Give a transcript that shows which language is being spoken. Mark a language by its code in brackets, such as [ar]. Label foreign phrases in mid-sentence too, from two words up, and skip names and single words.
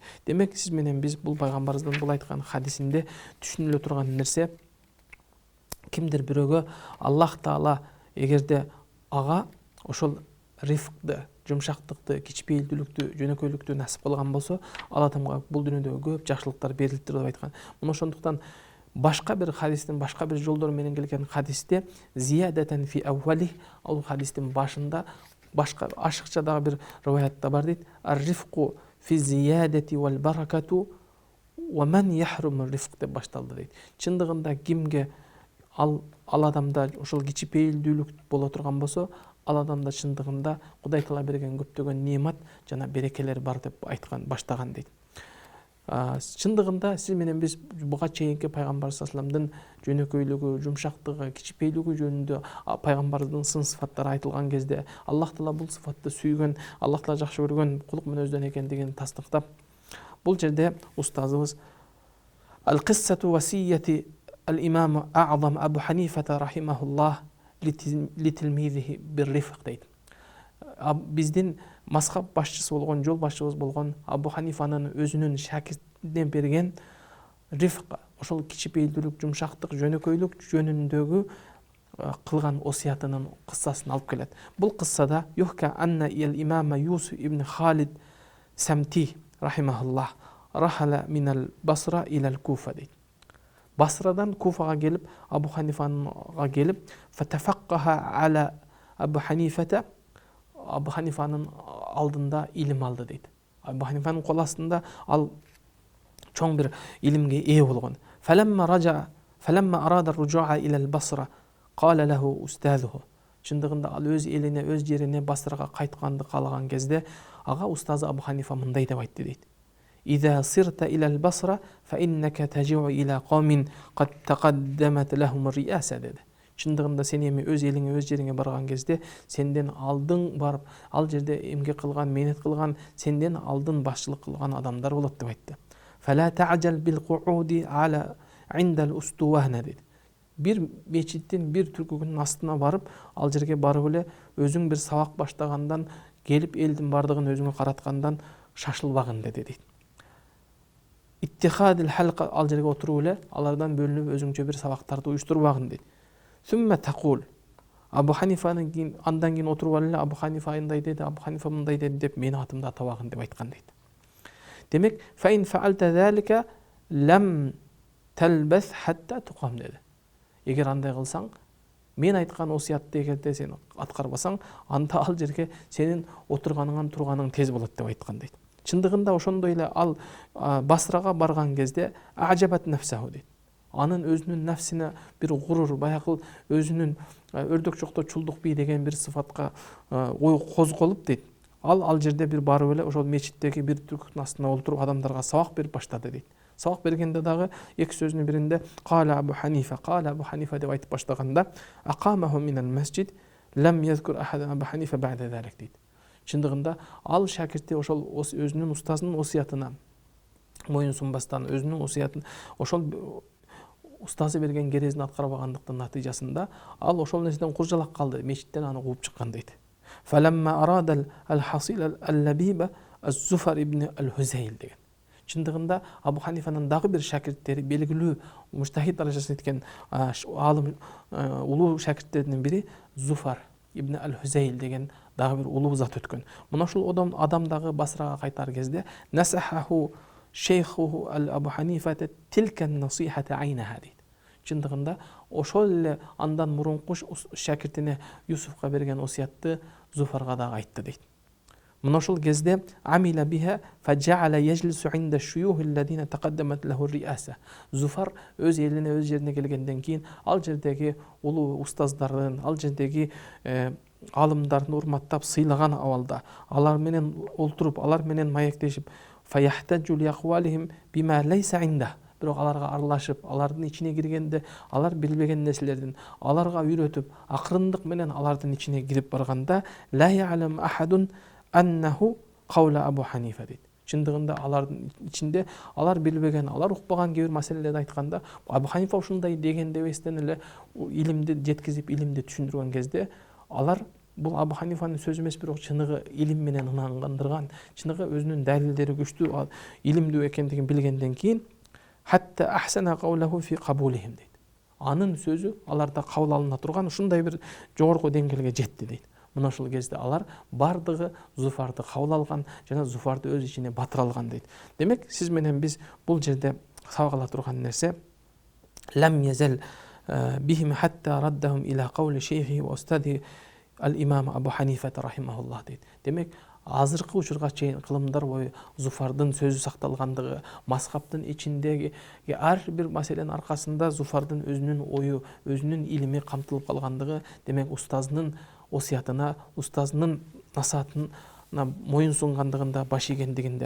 [ky] Демек, сиз менен биз бул пайгамбарыбыздын бул айткан хадисинде түшүнүлө турган нерсе, кимдир бирөөгө Аллах Таала эгерде ага ошол рифкты, жумшактыкты, кичпейилдүүлүктү, жөнөкөйлүктү насип кылган болсо, ал адамга бул дүйнөдө көп жакшылыктар берилиптир деп айткан. Мына ошондуктан башка бир хадистин башка бир жолдор менен келген хадисте [ar] زيادةً في أوّله, [ky] ал хадистин башында башка ашыкча дагы бир риваятта бар дейт. [ar] الرفق في زيادة والبركة ومن يحرم رفق [ky] деп башталды дейт. Чындыгында кимге ал адамда ошол кичипейилдүүлүк боло турган болсо, ал адамда чындыгында Кудай Таала берген көптөгөн неамат жана берекелер бар деп айткан, баштаган дейт. Чындыгында сиз менен биз буга чейинки пайгамбар саллаллаху алейхи ва салламдын жөнөкөйлүгү, жумшактыгы, кичипейилдүүлүгү жөнүндө пайгамбардын сын сыфаттары айтылган кезде Аллах Таала бул сыфатты сүйгөн, Аллах Таала жакшы көргөн кулук мүнөздөн экендигин тастыктап, бул жерде устазыбыз [ar] القصة وصية الإمام الأعظم أبا حنيفة رحمه الله لتلميذه بالرفق [ky] deydi. Биздин мазхаб башчысы болгон, жол башчыбыз болгон Абу Ханифанын өзүнүн шакиртине берген рифк, ошол кичипейилдүүлүк, жумшактык, жөнөкөйлүк жөнүндөгү кылган осуятынын кыссасын алып келет. Бул кыссада [ar] يحكى أن الإمام يوسف بن خالد السمتي رحمه الله رحل من البصرة إلى الكوفة дейт. [ky] Басрадан Куфага келип, Абу Ханифаға келип, [ar] فتفقه على أبي حنيفة, [ky] Абу Ханифанын алдында илим алды дейт. Абу Ханифанын кол астында ал чоң бир илимге ээ болгон. [ar] فلما أراد الرجوع إلى البصرة قال له أستاذه. [ky] Чындыгында ал өз элине, өз жерине Басрага кайтканды каалаган кезде, ага устазы Абу Ханифа мындай деп айтты дейт. [ar] إذا صرت إلى البصرة فإنك تجيء إلى قوم قد تقدمت لهم الرئاسة dedi. [ky] Чындыгында сен эми өз элиңе, өз жериңе барган кезде сенден алдың барып, ал жерде эмгек кылган, мээнет кылган, сенден алдын башчылык кылган адамдар болот деп айтты. [ar] فلا تعجل بالقعود على عند الأسطوانة dedi. [ky] Bir мечиттин bir түркүгүнүн астына барып, ал жерге барып эле өзүң бир сабак баштагандан, келип элдин бардыгын өзүңө караткандан шашылбагын dedi дейт. [ar] اتخاذ الحلقة, [ky] ал жерге отуруп эле алардан бөлүнүп өзүңчө бир сабактарды уюштурбагын дейт. [ar] ثم تقول, [ky] Абу Ханифанын кийин андан кийин отуруп алып эле Абу Ханифа ындай деди, Абу Ханифа мындай деди деп мени атымды атабагын деп айткан дейт. Демек, [ar] فإن فعلت ذلك لم تلبث حتى تقام dedi. [ky] Эгер андай кылсаң, мен айткан осуятты эгерде сен аткарбасаң, анда ал жерге сенин отурганыңан турганың тез болот деп айткан дейт. Чындыгында ошондой эле ал Басрага барган кезде [ar] أعجبته نفسه [ky] дейт. Анын өзүнүн нафсине бир гурур, баягы өзүнүн өрдөк чокто чулдук бий деген бир сыфатка ой козголуп дейт. Ал жерде бир барып эле ошол мечиттеги бир түркүнүн астына олтуруп адамдарга сабак берип баштады дейт. Сабак бергенде дагы эки сөзүнүн биринде [ar] قال أبو حنيفة [ky] деп айтып баштаганда [ar] أقاموه من المسجد لم يذكر أحدًا أبا حنيفة بعد ذلك [ky] дейт. Чындыгында ал шакирти ошол өзүнүн устазынын осуятына моюн сунбастан, өзүнүн осуятын ошол устазы берген керезин аткарбагандыктын натыйжасында ал ошол нерседен куржалак калды, мечиттен аны кууп чыккан дейт. [ar] فلما أراد الحصيف اللبيب az-Zufar ibn al-Huzayl деген. [ky] Чындыгында Абу Ханифанын дагы бир шакирттери, белгилүү мужтахид даражасына жеткен алым улуу шакирттеринин бири Зуфар ибн ал-Huzayl деген дагы бир улуу зат өткөн. Мына ушул адам дагы Басрага кайтар кезде [ar] نصحه شيخه أبا حنيفة تلك النصيحة عينها [ky] дейт. чындыгында ошол эле андан мурунку шакиртине Юсуфка берген осуятты Зуфарга да айтты дейт. Мына ошол кезде [ar] عمل بها فجعل يجلس عند الشيوخ الذين تقدمت لهم الرئاسة. [ky] Зуфар өз элине, өз жерине келгенден кийин ал жердеги улуу устаздардын, ал жердеги алымдарын урматтап сыйлаган абалда алар менен олтуруп, алар менен маектешип [ar] فيحتج لأقوالهم بما ليس عند. [ky] Бирок аларга аралашып, алардын ичине киргенде алар билбеген нерселердин аларга үйрөтүп, акырындык менен алардын ичине кирип барганда [ar] لا يعلم أحد أنه قول أبي حنيفة [ky] дейт. Чындыгында алардын ичинде алар билбеген, алар укпаган кээ бир маселелерди айтканда Абу Ханифа ушундай деген дебестен эле илимди жеткизип, илимди түшүндүргөн кезде алар бул Абу Ханифанын сөзү эмес, бирок чыныгы илим менен ынангандырган, чыныгы өзүнүн далилдери күчтүү, илимдүү экендигин билгенден кийин [ar] حتى أحسن قوله في قبولهم [ky] дейт. Анын сөзү аларда кабыл алына турган ушундай бир жогорку деңгээлге жетти дейт. Мына ошол кезде алар бардыгы Зуфарды кабыл алган жана Зуфарды өз ичине батыра алган дейт. Демек, сиз менен биз бул жерде сабак ала турган нерсе [ar] لم يزل بهم حتى ردهم إلى قول شيخ وأستاذ الإمام أبي حنيفة رحمه الله [ky] дейт. Демек, азыркы учурга чейин кылымдар бою Зуфардын сөзү сакталгандыгы, мазхабтын ичиндеги ар бир маселенин аркасында Зуфардын өзүнүн ою, өзүнүн илими камтылып калгандыгы, демек устазынын осуятына, устазынын насаатына моюн сунгандыгында, баш ийгендигинде.